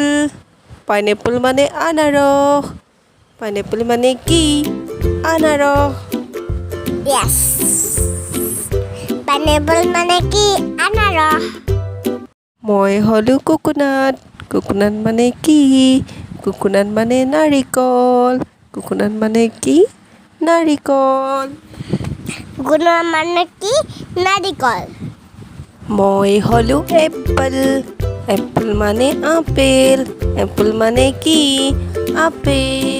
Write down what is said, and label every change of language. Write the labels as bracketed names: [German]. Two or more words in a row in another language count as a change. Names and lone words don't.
[Assamese] পাইনএপ্পল মানে আনারস। পাইনএপ্পল মানে কি? আনারস। ইয়েস। পাইনএপল মানে কি? আনারস। মই হলো কোকোনাট। কোকোনাট মানে কি? কোকোনাট মানে নাৰিকল। কোকোনাট মানে কি? নাৰিকল। গুণ মানে কি? নাৰিকল। মই হলো এপ্পল। এপ্পল মানে আপেল। এপ্পল মানে কি? আপেল।